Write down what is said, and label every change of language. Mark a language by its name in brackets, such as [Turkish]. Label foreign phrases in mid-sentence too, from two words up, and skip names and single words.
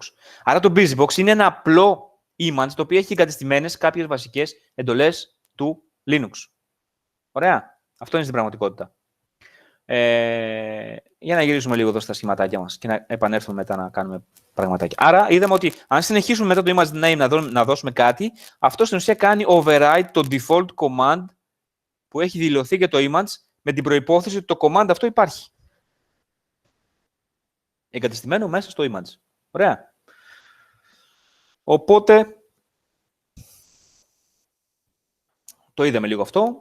[Greek] Άρα το BusyBox είναι ένα απλό image το οποίο έχει εγκατεστημένες κάποιες βασικές εντολές του Linux. Ωραία. Αυτό είναι στην πραγματικότητα. Για να γυρίσουμε λίγο εδώ στα σχηματάκια μας και να επανέλθουμε μετά να κάνουμε πραγματάκια. Άρα, είδαμε ότι αν συνεχίσουμε μετά το [English] image name [Greek] να δώσουμε κάτι, αυτό στην ουσία κάνει override το [English] default command [Greek] που έχει δηλωθεί για το image με την προϋπόθεση ότι το command αυτό υπάρχει. Εγκατεστημένο μέσα στο image. Ωραία. Οπότε, το είδαμε λίγο αυτό.